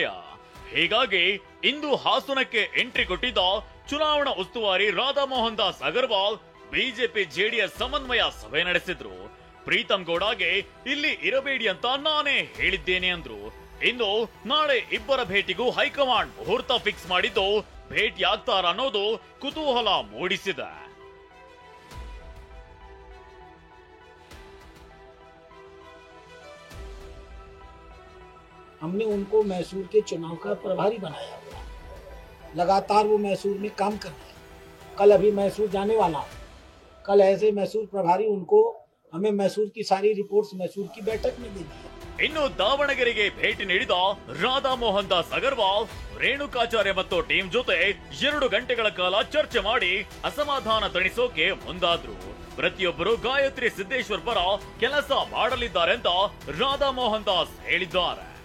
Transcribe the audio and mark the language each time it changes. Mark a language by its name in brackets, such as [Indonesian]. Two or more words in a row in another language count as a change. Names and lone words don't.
[Kannada] ಹೀಗಾಗಿ ಇಂದು ಹಾಸನಕ್ಕೆ ಎಂಟ್ರಿ ಕೊಟ್ಟಿದ್ದ ಚುನಾವಣಾ ಉಸ್ತುವಾರಿ ರಾಧಾ ಮೋಹನ್ ದಾಸ್ ಅಗರ್ವಾಲ್ ಬಿಜೆಪಿ ಜೆಡಿಎಸ್ ಸಮನ್ವಯ ಸಭೆ ನಡೆಸಿದ್ರು. ಪ್ರೀತಂ ಗೌಡಗೆ ಇಲ್ಲಿ ಇರಬೇಡಿ ಅಂತ ನಾನೇ ಹೇಳಿದ್ದೇನೆ ಅಂದ್ರು. ಇನ್ನು ನಾಳೆ ಇಬ್ಬರ ಭೇಟಿಗೂ ಹೈಕಮಾಂಡ್ ಮುಹೂರ್ತ ಫಿಕ್ಸ್ ಮಾಡಿದ್ದು ಭೇಟಿ ಆಗ್ತಾರ ಅನ್ನೋದು ಕುತೂಹಲ ಮೂಡಿಸಿದೆ. [Hindi] हमने उनको मैसूर के चुनाव का प्रभारी बनाया हुआ, लगातार वो मैसूर में काम कर रहे हैं. कल अभी मैसूर जाने वाला, कल ऐसे मैसूर प्रभारी उनको हमें मैसूर की सारी रिपोर्ट्स मैसूर की बैठक में देनी है. [Kannada] ಇನ್ನು ದಾವಣಗೆರೆಗೆ ಭೇಟಿ ನೀಡಿದ ರಾಧಾ ಮೋಹನ್ ದಾಸ್ ಅಗರ್ವಾಲ್ ರೇಣುಕಾಚಾರ್ಯ ಮತ್ತು ಟೀಮ್ ಜೊತೆ 2 ಗಂಟೆಗಳ ಕಾಲ ಚರ್ಚೆ ಮಾಡಿ ಅಸಮಾಧಾನ ತಣಿಸೋಕೆ ಮುಂದಾದ್ರು. ಪ್ರತಿಯೊಬ್ಬರು ಗಾಯತ್ರಿ ಸಿದ್ದೇಶ್ವರ್ ಪರ ಕೆಲಸ ಮಾಡಲಿದ್ದಾರೆ ಅಂತ ರಾಧಾ ಮೋಹನ್ ದಾಸ್ ಹೇಳಿದ್ದಾರೆ.